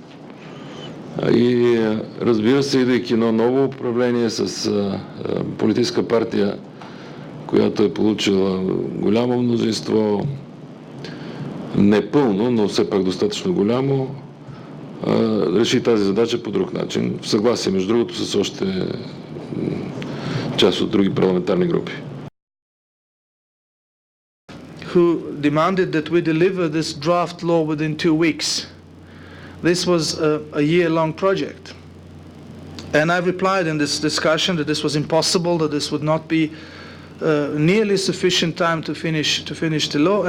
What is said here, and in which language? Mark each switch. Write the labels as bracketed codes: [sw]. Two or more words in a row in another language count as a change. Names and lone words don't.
[bg] И разбира се, идвайки едно ново управление с политическа партия, която е получила голямо мнозинство, не пълно, но все пак достатъчно голямо, реши тази задача по друг начин, в съгласие, между другото, с още част от други парламентарни групи. [en] Who demanded that we deliver this draft law within 2 weeks. This was a year-long project. And I replied in this discussion that this was impossible, that this would not be nearly sufficient time to finish the law.